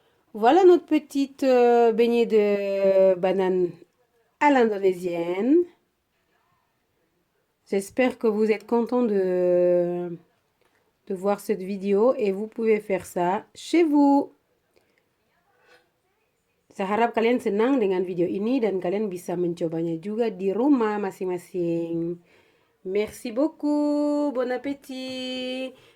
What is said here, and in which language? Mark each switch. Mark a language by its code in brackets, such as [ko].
[fr] Voilà notre petite beignet de banane à l'indonésienne. J'espère que vous êtes content de voir cette vidéo et vous pouvez faire ça chez vous. [id] Saya harap kalian senang dengan video ini dan kalian bisa mencobanya juga di rumah masing-masing. [fr] Merci beaucoup, bon appétit.